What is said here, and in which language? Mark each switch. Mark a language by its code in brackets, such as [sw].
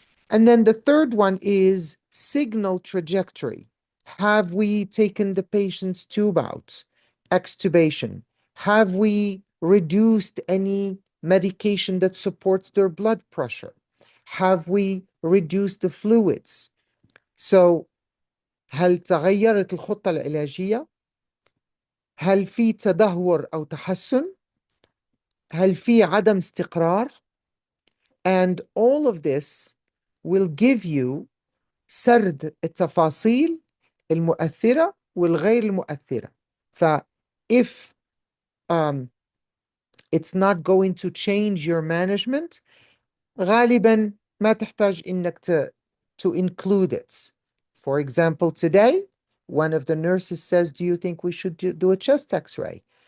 [en] And then the third one is signal trajectory. Have we taken the patient's tube out? Extubation. Have we reduced any medication that supports their blood pressure? Have we reduced the fluids? So [ar] هل تغيرت الخطة العلاجية؟ هل في تدهور أو تحسن؟ هل في عدم استقرار؟ [en] And all of this will give you [ar] سرد التفاصيل المؤثرة والغير المؤثرة. [en] ف if um, it's not going to change your management, [ar] غالبا ما تحتاج إنك [en] to include it. For example, today, one of the nurses says, do you think we should do a chest x-ray?